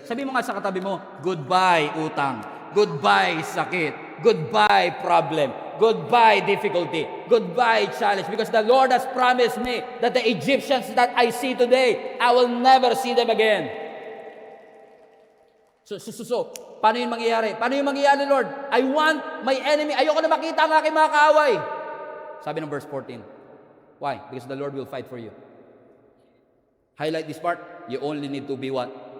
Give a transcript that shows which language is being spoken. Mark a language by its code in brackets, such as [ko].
[tl] Sabi mo nga sa katabi mo, [en] goodbye utang, goodbye sakit, goodbye problem, goodbye difficulty, goodbye challenge, because the Lord has promised me that the Egyptians that I see today, I will never see them again. [tl] So, paano yung mangyayari? Paano yung mangyayari, Lord? [en] I want my enemy, [tl] ayoko na makita ang aking mga kaaway. Sabi ng verse 14. Why? [en] Because the Lord will fight for you. Highlight this part, you only need to be what?